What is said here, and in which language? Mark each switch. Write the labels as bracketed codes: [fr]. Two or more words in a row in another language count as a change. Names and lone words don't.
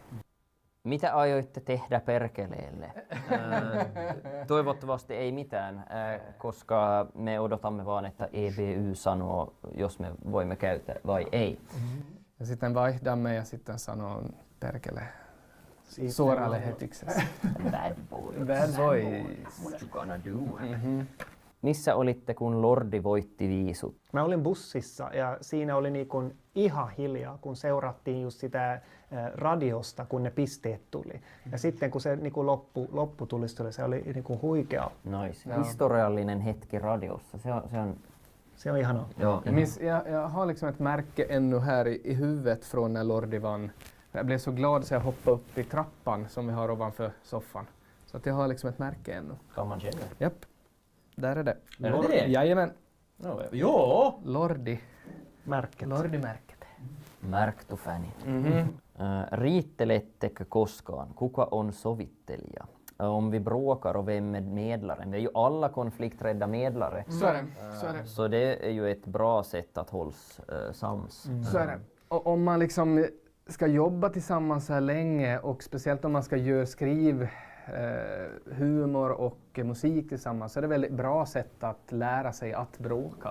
[fi] Mitä aioitte tehdä perkeleelle? Toivottavasti ei mitään, koska me odotamme vaan, että EBU sanoo, jos me voimme käyttää vai ei. Ja sitten vaihdamme ja sitten sanoo perkele suoraan lähetyksessä. [en] Bad boys. Bad boys. What you gonna do? [fi] Missä olitte, kun Lordi voitti viisut? Mä olin bussissa ja siinä oli niin ihan hiljaa, kun seurattiin just sitä radiosta, kun ne pisteet tuli. Ja sitten kun se niin lopputulis se oli niin huikea. Nice. Historiallinen hetki radiossa. Se on ihanaa. [sv] Ja. Jag har liksom ett märke ännu här i huvudet från när Lordi vann. Jag blev så glad så jag hoppade upp i trappan som vi har ovanför soffan. Så att jag har liksom ett märke ännu. Kan man känna? Japp. Där är det. Är det det? Jajamän. Joo. Lordi. Märket. Lordi-märket. Märktofani. [fi] Riittelettekö koskaan? Kuka on sovittelija? [sv] Om vi bråkar och vem är medlaren? Vi är ju alla konflikträdda medlare. Så är det. Så det är ju ett bra sätt att hållas sams. Så är det. Och om man liksom ska jobba tillsammans så här länge och speciellt om man ska skriva humor och musik tillsammans så är det väldigt bra sätt att lära sig att bråka.